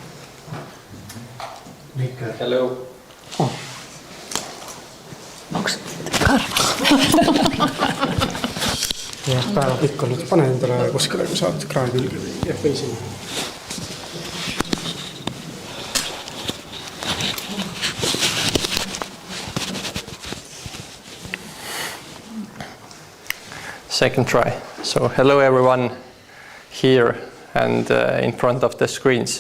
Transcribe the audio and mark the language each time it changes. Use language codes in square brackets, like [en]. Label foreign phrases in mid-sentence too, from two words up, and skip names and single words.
[en] Hello. [et] Onks karva? Jah, päeva pikk on. Pane endale kuskile, kui saad kraani külge või sinna. [en] Second try. So hello everyone here and in front of the screens.